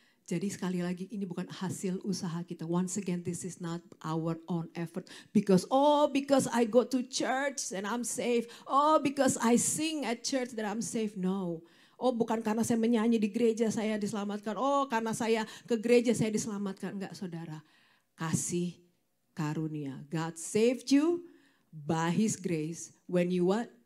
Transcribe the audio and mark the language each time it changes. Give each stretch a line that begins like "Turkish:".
Indonesian: Jadi sekali lagi ini bukan hasil usaha kita.
English: Once again, this is not our own effort. Because I go to church and I'm saved. Oh, because I sing at church that I'm saved. No.
Indonesian: Oh, bukan karena saya menyanyi di gereja saya diselamatkan. Oh, karena saya ke gereja saya diselamatkan. Enggak, saudara. Kasih karunia.
English: God saved you by His grace when you what?